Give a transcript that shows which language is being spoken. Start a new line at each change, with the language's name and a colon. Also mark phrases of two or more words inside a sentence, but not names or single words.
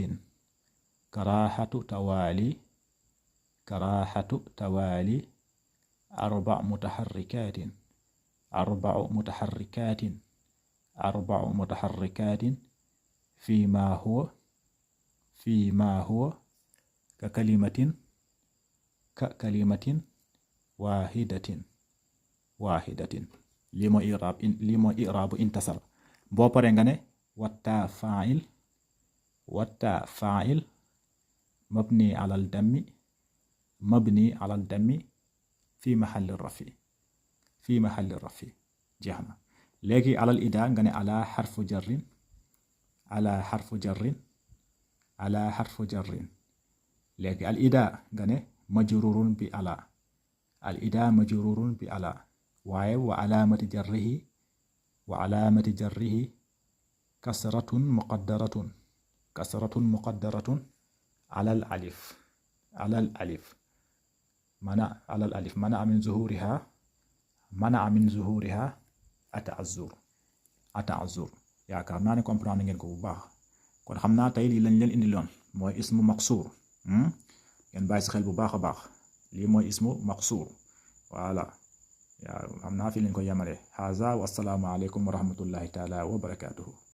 Arabic: كراهة توالي، كراهة توالي أربع متحركات، أربع متحركات، أربع متحركات فيما هو، فيما هو ككلمة، ككلمة واحدة، واحدة. لما إعراب، لما إعراب انتصر.
Wolof: boo paree nga ne
Arabic: والتاء فاعل، والتاء فاعل مبني على الضم، مبني على الضم في محل رفع، في محل رفع.
Wolof: jeex na.
Arabic: léegi على الألف
Wolof: nga ne
Arabic: على حرف جر، على حرف جر، على حرف جر. léegi الألف
Wolof: nga ne
Arabic: مجرور بعلى، الألف مجرور بعلى waaye وعلامة جره، وعلامة جره كسرة مقدرة، كسرة مقدرة على الألف، على الألف منع، على الألف منع من ظهورها، منع من ظهورها التعذر، التعذر.
Wolof: yaakaar naa ne comprendre ngeen ko bu baax. kon xam naa tey lii lañ leen indi loon mooy
Arabic: اسم مقصور.
Wolof: ngeen bàyyi si xel bu baax a baax. lii mooy
Arabic: اسم مقصور.
Wolof: voilà. yaa xam naa fi lañ ko yemale.
Arabic: هذا والسلام عليكم ورحمة الله تعالى وبركاته.